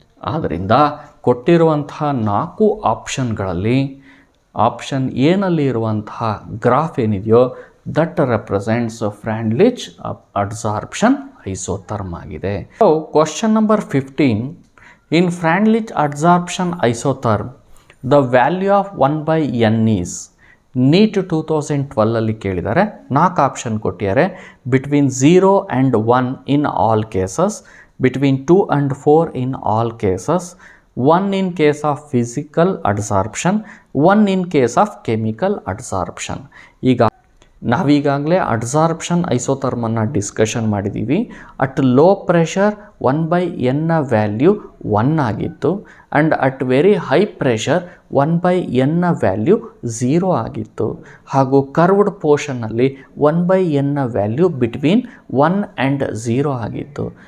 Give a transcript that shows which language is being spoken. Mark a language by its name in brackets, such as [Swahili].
[Kannada] ಆದ್ದರಿಂದ ಕೊಟ್ಟಿರುವಂತಹ 4 ಆಪ್ಷನ್ಗಳಲ್ಲಿ ಆಪ್ಷನ್ ಎನಲ್ಲಿ ಇರುವಂತಹ ಗ್ರಾಫ್ ಏನಿದೆಯೋ [English] that represents [Kannada] ಫ್ರಾಂಡ್ಲಿಚ್ ಅಡ್ಸಾರ್ಪ್ಷನ್ ಐಸೋಥರ್ಮ್ ಆಗಿದೆ. [English] so question number 15 in Freundlich adsorption isotherm the value of 1/n is NEET 2012 [Kannada] ಕೇಳಿದ್ದಾರೆ. 4 ಆಪ್ಷನ್ ಕೊಟ್ಟಿದ್ದಾರೆ. [English] Between 0 and 1 in all cases, between 2 and 4 in all cases, 1 in case of physical adsorption, 1 in case of chemical adsorption. [Kannada] ಈಗ ನಾವೀಗಾಗಲೇ adsorption ಐಸೋಥರ್ಮನ್ನು discussion ಮಾಡಿದ್ದೀವಿ. [English] at low pressure 1/n ನ value 1 [Kannada] ಆಗಿತ್ತು [English] And at very high pressure 1/n ನ value 0 ಆಗಿತ್ತು. [Kannada] ಹಾಗೂ curved ಪೋರ್ಷನ್ನಲ್ಲಿ 1/n ನ value [English] between 1 and 0 [Kannada] ಆಗಿತ್ತು.